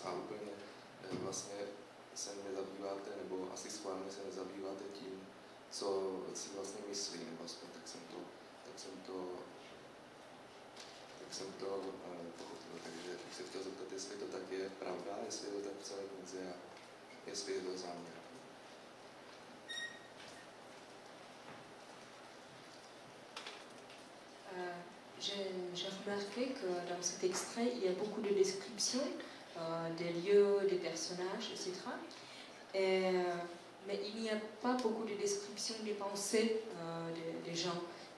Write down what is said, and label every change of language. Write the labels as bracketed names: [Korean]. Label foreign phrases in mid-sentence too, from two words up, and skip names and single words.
[Czech] A úplně vlastně se nezabýváte, nebo asi schválně se nezabýváte tím, co si vlastně myslí, nebo aspoň tak jsem to pochopil. Takže bych se chtěl zeptat, jestli to tak je pravda, jestli je to tak v celé knize a jestli je to záměr. [French] J'ai remarqué que dans cet extrait, il y a beaucoup de descriptions des lieux, des personnages, etc. Mais il n'y a pas beaucoup de descriptions des pensées des gens.